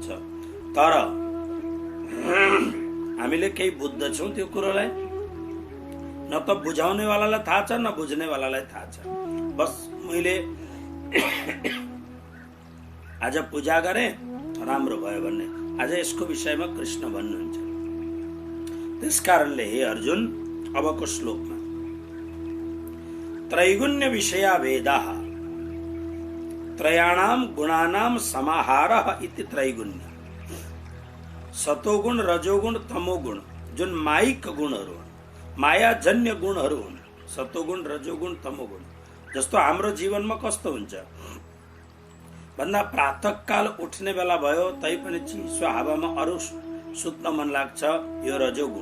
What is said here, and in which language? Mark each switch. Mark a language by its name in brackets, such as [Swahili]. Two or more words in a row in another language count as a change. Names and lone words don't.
[Nepali] तर हामीले केही बुझ्दछौँ त्यो कुरोलाई, न त बुझाउनेवालालाई थाहा छ, न बुझ्नेवालालाई थाहा छ। बस मैले आज पूजा गरेँ, राम्रो भयो भन्ने, आज यसको विषयमा कृष्ण भन्नुहुन्छ। त्यसकारणले हे अर्जुन, अबको श्लोकमा [Sanskrit] त्रैगुण्य विषया वेदाः त्रयाणाम गुणानाम समाहारः इति त्रैगुण्य। [Nepali] सतोगुण, रजोगुण, तमोगुण जुन माइक गुणहरू हुन्, मायाजन्य गुणहरू हुन्, सतोगुण, रजोगुण, तमोगुण। जस्तो हाम्रो जीवनमा कस्तो हुन्छ भन्दा प्रातःकाल उठ्ने बेला भयो तैपनि चिसो हावामा अरू सुत्न मन लाग्छ, यो रजोगुण।